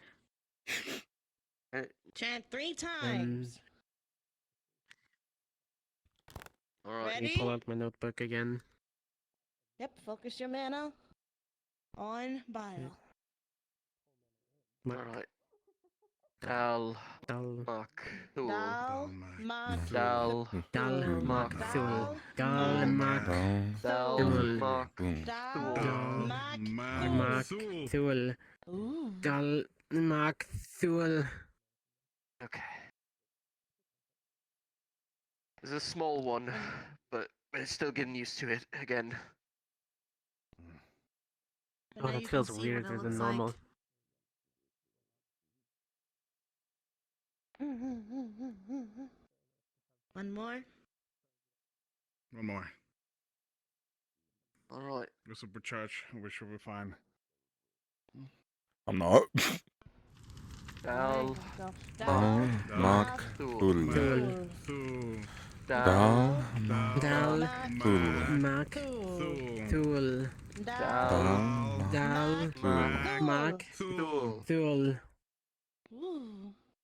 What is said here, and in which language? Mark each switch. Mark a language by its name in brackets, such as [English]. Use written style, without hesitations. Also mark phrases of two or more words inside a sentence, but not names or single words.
[English] Chant 3 times. Alright. Let me Ready? pull out my notebook again. Yep, focus your mana on Bile. Mark. Alright. Dal. Dal. Mak. Thul. Dal, mak, Dal. Dal thul. Mak. Thul. Dal, Dal Mak Dal. Thul. Mak. Dal, Thul. mak, Mak Thul. Ooh. Dal Mak Thul. Okay. It's a small one, but it's still getting used to it again. Oh, that feels weirder than normal. One more. One more. Alright. The supercharge, we should be fine. I'm not. Dal. Dal. Mak. Thul. Thul. Dal. Dal Thul. Mak Thul. Dal. Dal Mak Thul. Thul. Ooh.